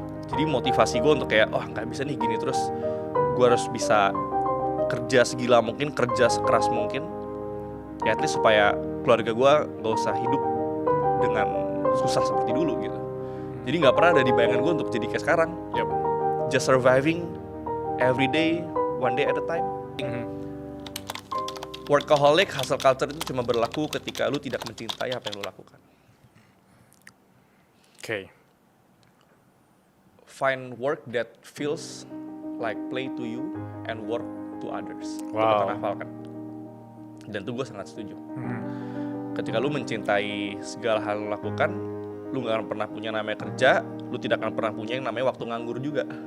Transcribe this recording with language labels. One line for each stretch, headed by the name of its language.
Indonesian: Jadi motivasi gue untuk kayak, oh gak bisa nih gini terus. Gue harus bisa kerja segila mungkin, kerja sekeras mungkin. Ya
English: at least
Indonesian: supaya keluarga gue gak usah hidup dengan susah seperti dulu gitu. Jadi gak pernah ada di bayangan gue untuk jadi kayak sekarang.
English: Just surviving every day, one day at a time.
Indonesian: Workaholic, hustle culture itu cuma berlaku ketika lu tidak mencintai apa yang lu lakukan.
English: Find work that feels like play to you and work to others.
Indonesian: Itu kata Naval kan. Dan itu gue sangat setuju. Ketika lu mencintai segala hal yang lu lakukan, lu gak akan pernah punya namanya kerja, lu tidak akan pernah punya yang namanya waktu nganggur juga.